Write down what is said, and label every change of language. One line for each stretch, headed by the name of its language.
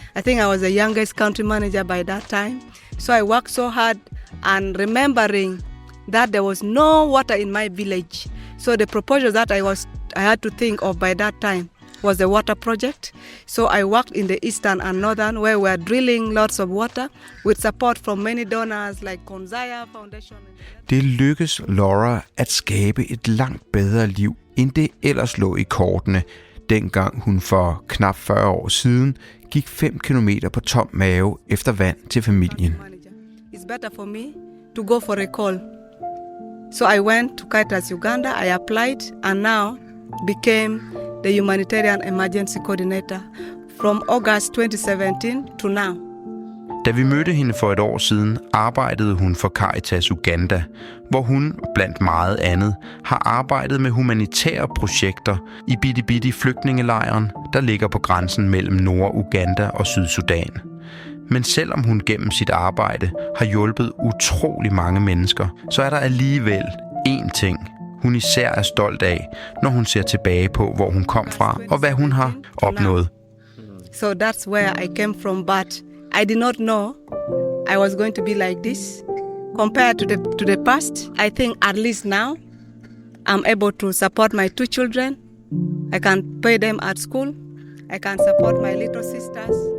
English: I think I was the youngest country manager by that time. So I worked so hard and remembering that there was no water in my village. So the proposal that I had to think of by that time was the water project. So I worked in the eastern and northern where we were drilling lots of water with support from many donors like Konzaya Foundation.
Danish: Det lykkes Laura at skabe et langt bedre liv, end det ellers lå i kortene, dengang hun for knap 40 år siden gik 5 kilometer på tom mave efter vand til familien.
English: It's better for me to go for a call. So I went to Caritas Uganda, I applied and now became the humanitarian emergency coordinator from August 2017 to now.
Danish: Da vi mødte hende for et år siden, arbejdede hun for Caritas Uganda, hvor hun, blandt meget andet, har arbejdet med humanitære projekter i bitte flygtningelejren, der ligger på grænsen mellem Nord-Uganda og Sydsudan. Men selvom hun gennem sit arbejde har hjulpet utrolig mange mennesker, så er der alligevel én ting, hun især er stolt af, når hun ser tilbage på, hvor hun kom fra og hvad hun har opnået.
English: So that's where I came from, but I did not know I was going to be like this. Compared to the past, I think at least now I'm able to support my 2 children. I can pay them at school. I can support my little sisters.